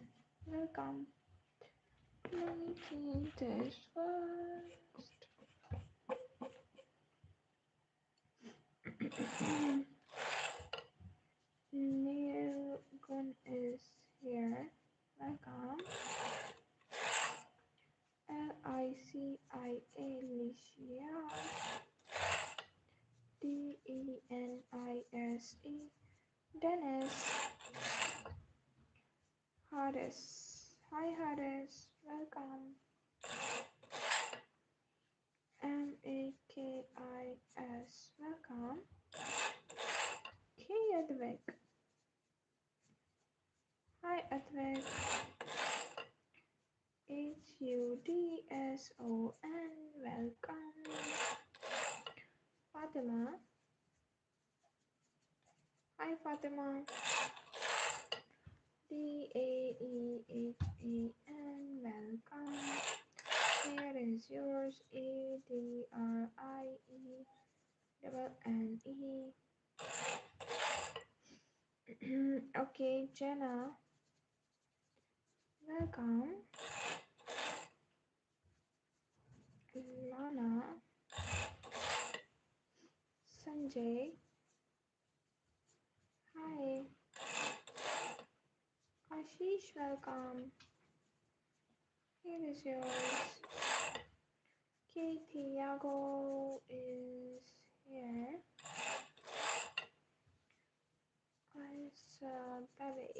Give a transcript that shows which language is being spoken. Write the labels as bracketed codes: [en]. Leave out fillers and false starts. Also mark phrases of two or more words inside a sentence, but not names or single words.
[en] Welcome. Let me clean this first. Neil Gun is here. Welcome. Licia. Licia. Denise. Dennis. Hardis. Hi Hardis. Welcome. Makis. Welcome. K. Advik. Hi Advik. Hudson. Welcome. Fatima. Hi Fatima. Daehan. Welcome. Here is yours. Adrienne. Okay, Jenna. Welcome. Lana. Sanjay. Hi. Ashish, welcome. Here is yours. Tiago is here. Baby.